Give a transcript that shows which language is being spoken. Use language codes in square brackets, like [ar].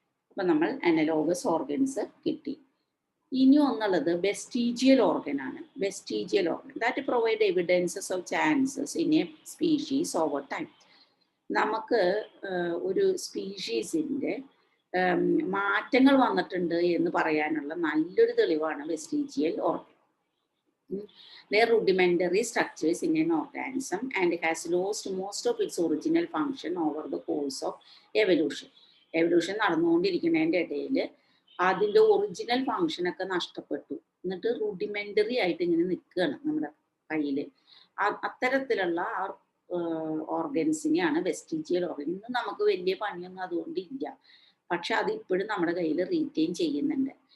[ml] അപ്പം നമ്മൾ analogous organs കിട്ടി. ഇനി ഒന്നുള്ളത് വെസ്റ്റീജിയൽ ഓർഗൻ ആണ്. [en] Vestigial organ that provide evidences of chances in a species over time. [ml] നമുക്ക് ഒരു സ്പീഷീസിൻ്റെ മാറ്റങ്ങൾ വന്നിട്ടുണ്ട് എന്ന് പറയാനുള്ള നല്ലൊരു തെളിവാണ് vestigial organ. [en] Their rudimentary structures in an organism and has lost most of its original function over the course of evolution. [ml] Evolution നടന്നുകൊണ്ടിരിക്കുന്നതിൻ്റെ ഇടയിൽ അതിൻ്റെ ഒറിജിനൽ ഫങ്ഷനൊക്കെ നഷ്ടപ്പെട്ടു, എന്നിട്ട് റുഡിമെൻ്ററി ആയിട്ട് ഇങ്ങനെ നിൽക്കുകയാണ് നമ്മുടെ കയ്യിൽ. അത്തരത്തിലുള്ള ഓർഗൻസിനെയാണ് വെസ്റ്റീജിയൽ ഓർഗൻ. ഇന്ന് നമുക്ക് വലിയ പണിയൊന്നും അതുകൊണ്ട് ഇല്ല, പക്ഷെ അത് ഇപ്പോഴും നമ്മുടെ കയ്യിൽ റീറ്റെയിൻ ചെയ്യുന്നുണ്ട്.